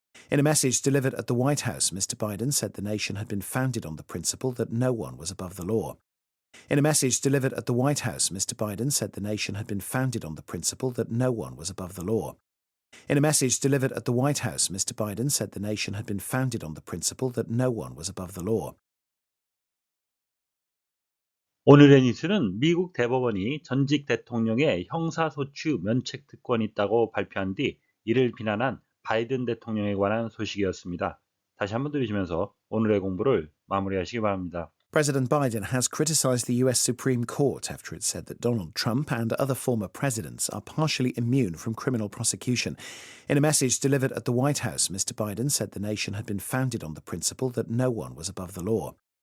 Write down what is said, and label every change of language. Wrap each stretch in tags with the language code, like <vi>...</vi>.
<en>In a message delivered at the White House, Mr. Biden said the nation had been founded on the principle that no one was above the law. In a message delivered at the White House, Mr. Biden said the nation had been founded on the principle that no one was above the law. In a message delivered at the White House, Mr. Biden said the nation had been founded on the principle that no one was above the law.</en> <ko>오늘의 뉴스는 미국 대법원이 전직 대통령의 형사소추 면책 특권이 있다고 발표한 뒤 이를 비난한 바이든 대통령에 관한 소식이었습니다. 다시 한번 들으시면서 오늘의 공부를 마무리하시기 바랍니다.</ko> <en>President Biden has criticized the US Supreme Court after it said that Donald Trump and other former presidents are partially immune from criminal prosecution. In a message delivered at the White House, Mr. Biden said the nation had been founded on the principle that no one was above the law.</en>